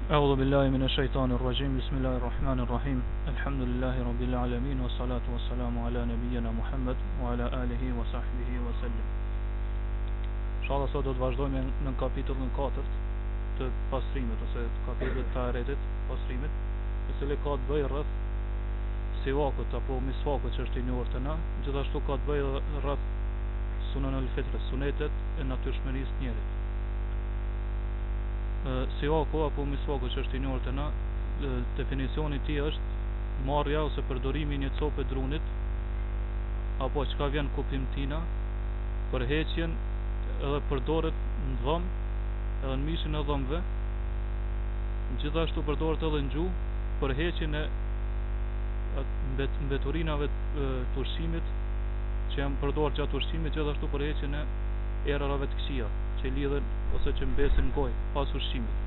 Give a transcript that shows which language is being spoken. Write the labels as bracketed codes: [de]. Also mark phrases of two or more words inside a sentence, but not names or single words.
[ar] أعوذ بالله من الشيطان الرجيم بسم الله الرحمن الرحيم الحمد لله رب العالمين والصلاة والسلام على نبينا محمد وعلى آله وصحبه وسلم. [sq] Inshallah sot do të vazhdojmë në kapitullin 4 të pastrimit ose kapitullit të Taheretit, pastrimit, i cili ka të bëjë rreth siwakut apo miswakut që është i njohur të na, gjithashtu ka të bëjë rreth [ar] سنن الفطرة, [sq] sunetet e natyrshmërisë të njerit. Siwaku apo miswaku që është i njohur të na, definicioni i tij është marrja ose përdorimi i një cope drunit apo çka vjen kuptim tina për heqjen edhe përdoret në dhëm edhe në mishin e dhëmve, gjithashtu përdoret edhe në gjuhë për heqjen e mbeturinave të ushqimit që janë përdorur gjatë ushqimit, gjithashtu për heqjen e errave të këqija që lidhen ose që mbesin në gojë pas ushqimit.